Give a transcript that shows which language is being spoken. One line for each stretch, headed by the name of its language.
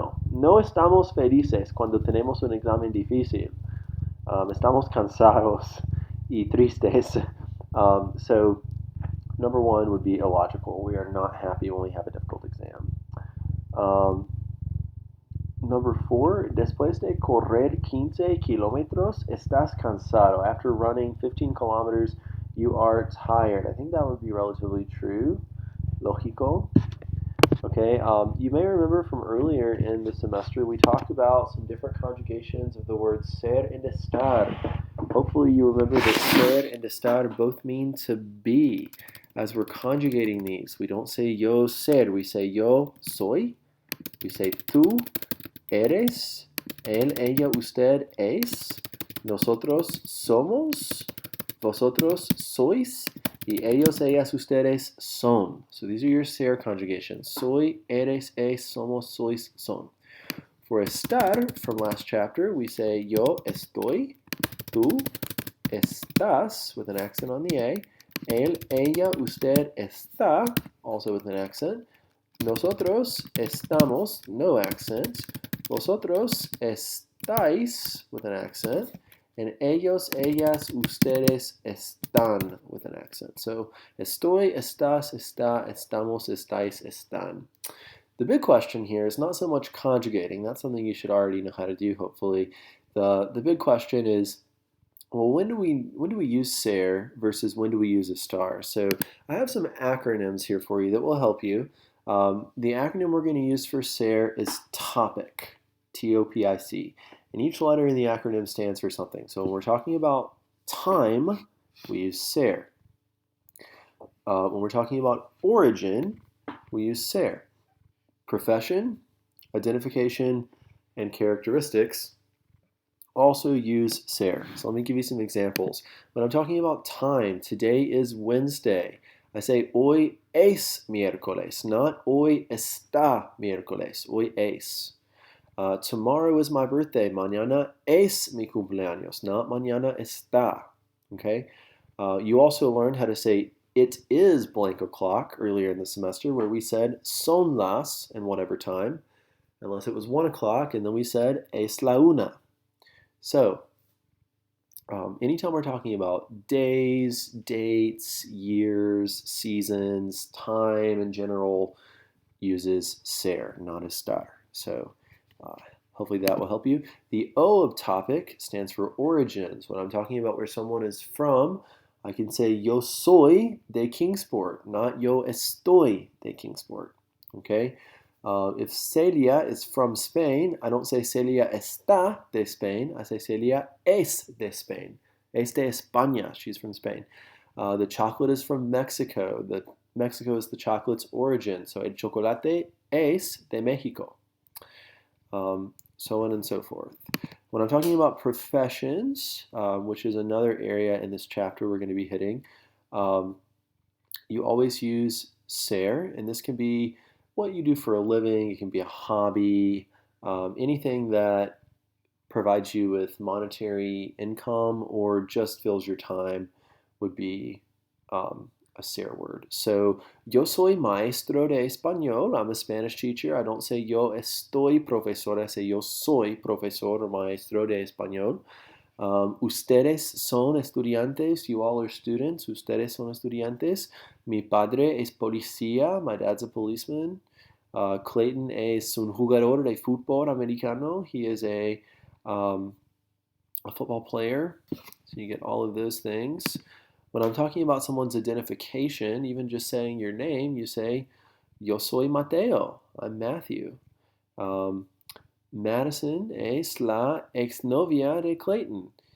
Spanish: No estamos felices cuando tenemos un examen difícil. Estamos cansados y tristes.
English: So number one would be illogical. We are not happy when we have a difficult exam. Number four,
Spanish: después de correr 15 kilómetros, estás cansado.
English: After running 15 kilometers, you are tired. I think that would be relatively true. Lógico. Okay, you may remember from earlier in the semester, we talked about some different conjugations of the words ser and estar. Hopefully you remember that ser and estar both mean to be. As we're conjugating these, we don't say
Spanish: yo ser,
English: we say
Spanish: yo soy.
English: We say
Spanish: tú eres, él, ella, usted es, nosotros somos, vosotros sois, y ellos, ellas, ustedes son.
English: So these are your ser conjugations.
Spanish: Soy, eres, es, somos, sois, son.
English: For estar, from last chapter, we say
Spanish: yo estoy, tú estás,
English: with an accent on the A,
Spanish: él, ella, usted está,
English: also with an accent.
Spanish: Nosotros estamos,
English: no accent.
Spanish: Vosotros estáis,
English: with an accent. And
Spanish: ellos, ellas, ustedes están,
English: with an accent.
Spanish: So, estoy, estás, está, estamos, estáis, están.
English: The big question here is not so much conjugating. That's something you should already know how to do, hopefully. The big question is, Well, when do we use ser versus when do we use estar? So I have some acronyms here for you that will help you. The acronym we're going to use for ser is topic, TOPIC, and each letter in the acronym stands for something. So when we're talking about time, we use ser. When we're talking about origin, we use ser. Profession, identification, and characteristics also use ser. So let me give you some examples. When I'm talking about time, today is Wednesday. I say
Spanish: hoy es miércoles,
English: not
Spanish: hoy está miércoles. Hoy es.
English: Tomorrow is my birthday.
Spanish: Mañana es mi cumpleaños,
English: not
Spanish: mañana está.
English: Okay. You also learned how to say it is blank o'clock earlier in the semester, where we said son las in whatever time, unless it was 1 o'clock, and then we said
Spanish: es la una.
English: So, anytime we're talking about days, dates, years, seasons, time in general, uses ser, not estar. So, hopefully that will help you. The O of topic stands for origins. When I'm talking about where someone is from, I can say
Spanish: yo soy de Kingsport,
English: not
Spanish: yo estoy de Kingsport.
English: Okay? If Celia is from Spain, I don't say
Spanish: Celia está de Spain.
English: I say
Spanish: Celia es de Spain. Es de España.
English: She's from Spain. The chocolate is from Mexico. Mexico is the chocolate's origin.
Spanish: So el chocolate es de México.
English: So on and so forth. When I'm talking about professions, which is another area in this chapter we're going to be hitting, you always use ser, and this can be what you do for a living. It can be a hobby, anything that provides you with monetary income or just fills your time would be a ser word. So,
Spanish: yo soy maestro de español.
English: I'm a Spanish teacher. I don't say
Spanish: yo estoy profesor.
English: I say
Spanish: yo soy profesor or maestro de español. Ustedes son estudiantes.
English: You all are students. Ustedes son estudiantes.
Spanish: Mi padre es policía.
English: My dad's a policeman.
Spanish: Clayton es un jugador de fútbol americano.
English: He is a football player. So you get all of those things. When I'm talking about someone's identification, even just saying your name, you say,
Spanish: yo soy Mateo.
English: I'm Matthew.
Spanish: Madison es la exnovia de Clayton.